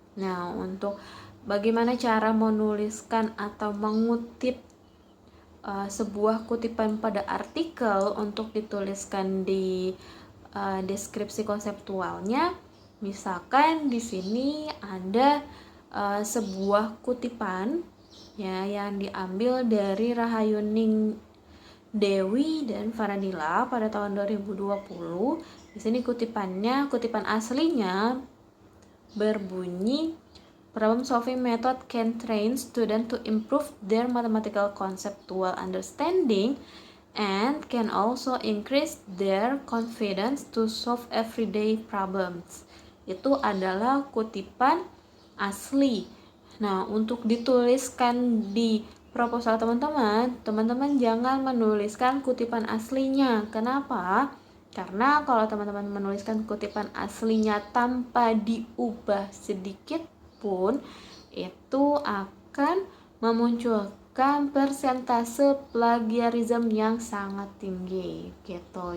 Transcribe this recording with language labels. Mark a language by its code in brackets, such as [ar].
[id] Nah, untuk bagaimana cara menuliskan atau mengutip sebuah kutipan pada artikel untuk dituliskan di deskripsi konseptualnya, misalkan di sini ada sebuah kutipan ya yang diambil dari Rahayuning Dewi dan Faradila pada tahun 2020. [en] Di sini kutipan aslinya berbunyi, problem solving method can train students to improve their mathematical conceptual understanding and can also increase their confidence to solve everyday problems. [id] Itu adalah kutipan asli. Nah, untuk dituliskan di proposal teman-teman jangan menuliskan kutipan aslinya. Kenapa? Karena kalau teman-teman menuliskan kutipan aslinya tanpa diubah sedikit pun, itu akan memunculkan persentase plagiarisme yang sangat tinggi gitu.